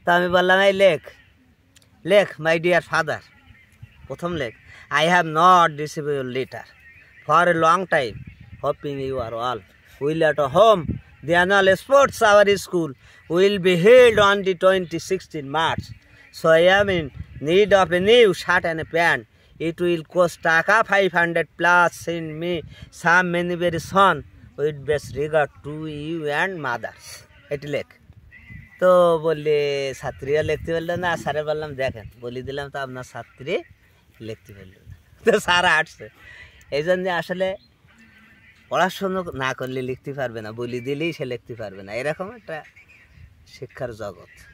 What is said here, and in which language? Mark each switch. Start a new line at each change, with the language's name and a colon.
Bangla: তো আমি বললাম এই লেখ লেখ
English: my dear father,
Bangla: প্রথম লেখ,
English: I have not receive your letter for a long time, hoping you are all will at home. The annual sports hour school will be held on the 2016 March. So I am in need of a new shirt and a pant. It will cost taka 500 plus. Send me some money very soon. With best regard to you and mother.
Bangla: এটি লেখ। তো বললে ছাত্রীরা লিখতে পারলো না, স্যারে বললাম দেখেন বলি দিলাম তো আপনার ছাত্রী লিখতে পারলো না, তো স্যার আসছে। এই জন্যে আসলে পড়াশুনো না করলে লিখতে পারবে না, বলি দিলেই সে লিখতে পারবে না, এরকম একটা শিক্ষার জগৎ।